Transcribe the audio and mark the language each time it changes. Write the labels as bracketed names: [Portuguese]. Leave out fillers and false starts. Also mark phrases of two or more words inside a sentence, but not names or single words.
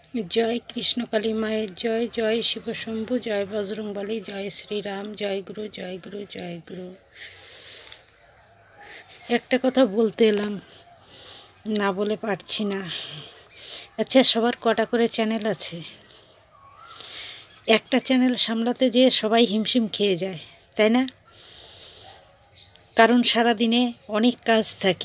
[Hindi] जय कृष्ण काली माয়ের जय जय शिव शंभु जय बजरंगबली जय श्री राम जय गुरु जय गुरु जय गुरु। [Bangla] একটা কথা বলতে এলাম, না বলে পারছি না। আচ্ছা, সবার কটা করে চ্যানেল আছে? একটা চ্যানেল সামলাতে যেয়ে সবাই হিমশিম খেয়ে যায়, তাই না? কারণ সারা দিনে অনেক কাজ থাকে।